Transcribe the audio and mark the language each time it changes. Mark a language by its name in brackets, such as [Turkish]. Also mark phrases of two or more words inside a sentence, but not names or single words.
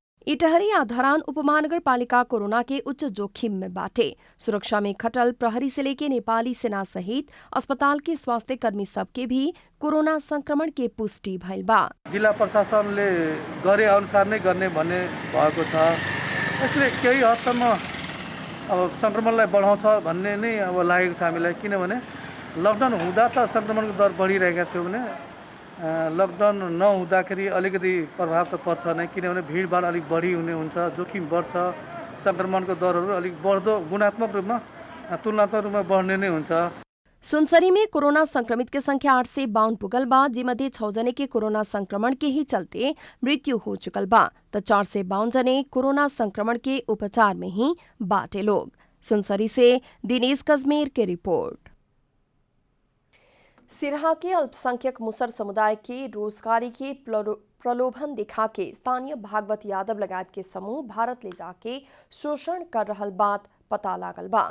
[Bhojpuri] इटहरी आ धरान उपमहानगरपालिका कोरोना के उच्च जोखिम में बाटे। सुरक्षा में खटल प्रहरी से लेके नेपाली सेना सहित अस्पताल के स्वास्थ्य कर्मी सबके भी कोरोना संक्रमण के पुष्टि भइल बा। [Nepali] जिल्ला प्रशासनले गरे अनुसार नै गर्ने भन्ने भएको छ। यसले केही हदसम्म अब संक्रमणलाई बढाउँछ भन्ने नै अब लागेको छ हामीलाई, किनभने लकडाउन हुँदा त संक्रमणको दर बढिरहेका थियो भने लकडाउन नहुँदाखेरि अलिकति प्रभाव त पर्छ नै, किनभने भिडभाड अलिक बढी हुने हुन्छ, जोखिम बढ्छ, संक्रमणको दरहरू अलिक बढ्दो गुणात्मक रूपमा तुलनात्मक रूपमा बढ्ने नै हुन्छ। [Bhojpuri] सुनसरी में कोरोना संक्रमित के संख्या 8 से 52 पुगल बा, जिमध्ये 6 जने के कोरोना संक्रमण के ही चलते मृत्यु हो चुकल बा तो 4 से 52 जने कोरोना संक्रमण के उपचार में ही बाटे लोग। सुनसरी से दिनेश कश्मीर की रिपोर्ट। सिरहा के अल्पसंख्यक मुसर समुदाय के रोजगारी के प्रलोभन दिखा के स्थानीय भागवत यादव लगायत के समूह भारत ले जाके शोषण कर रहल बात पता लागल बा।